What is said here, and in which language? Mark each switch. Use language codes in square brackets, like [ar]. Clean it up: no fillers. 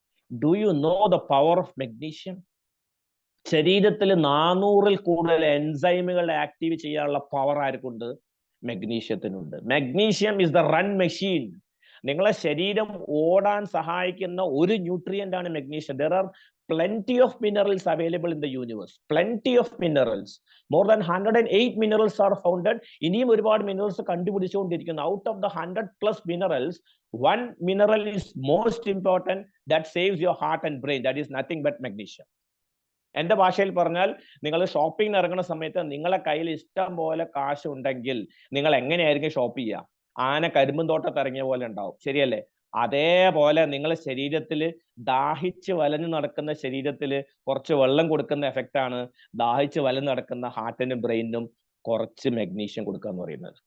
[en] Do you know the power of magnesium? [ml] ശരീരത്തിൽ 400-ൽ കൂടുതൽ എൻസൈമുകൾ ആക്റ്റീവ് ചെയ്യാനുള്ള power ആർക്കുണ്ട്? മാഗ്നീഷ്യത്തിനുണ്ട്. [en] Magnesium is the run machine. [ml] നിങ്ങളെ ശരീരം ഓടാൻ സഹായിക്കുന്ന ഒരു ന്യൂട്രിയന്റ് ആണ് magnesium. [en] There are plenty of minerals available in the universe. Plenty of minerals. More than 108 minerals are founded. [ml] ഇനിയും ഒരുപാട് minerals കണ്ടുപിടിച്ചുകൊണ്ടിരിക്കുന്നു. [en] Out of the 100+ minerals, one mineral is most important that saves your heart and brain. That is nothing but magnesium. [ml] എന്റെ ഭാഷയിൽ പറഞ്ഞാൽ, നിങ്ങൾ shopping ഇറങ്ങുന്ന സമയത്ത് നിങ്ങളെ കയ്യിൽ ഇഷ്ടം പോലെ കാശ് ഉണ്ടെങ്കിൽ നിങ്ങൾ എങ്ങനെയായിരിക്കും ഷോപ്പ് ചെയ്യുക? ആന കരിമ്പും തോട്ടത്ത് ഇറങ്ങിയ പോലെ ഉണ്ടാവും, ശരിയല്ലേ? അതേപോലെ നിങ്ങളെ ശരീരത്തിൽ ദാഹിച്ച് വലഞ്ഞു നടക്കുന്ന ശരീരത്തിൽ കുറച്ച് വെള്ളം കൊടുക്കുന്ന എഫക്റ്റ് ആണ് ദാഹിച്ച് വലഞ്ഞു നടക്കുന്ന ഹാർട്ടിനും ബ്രെയിനും കുറച്ച് മാഗ്നീഷ്യം കൊടുക്കുക എന്ന് പറയുന്നത്.